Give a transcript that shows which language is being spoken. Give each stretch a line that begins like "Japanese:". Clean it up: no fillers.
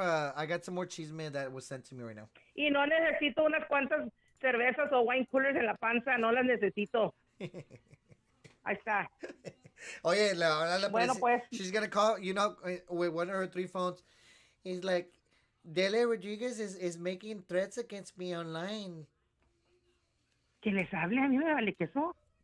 English: I got some more chisme that was sent to me right now.
Spanish: Y no necesito unas cuantas cervezas o wine coolers en la panza. No las necesito. Ahí está. Oye, le va a hablar la Bueno, policía. pues.
English: She's gonna call, with one of her 3 phones. He's like, Delia Rodriguez is making threats against me online.
Spanish: Que les hable, a mí me vale queso.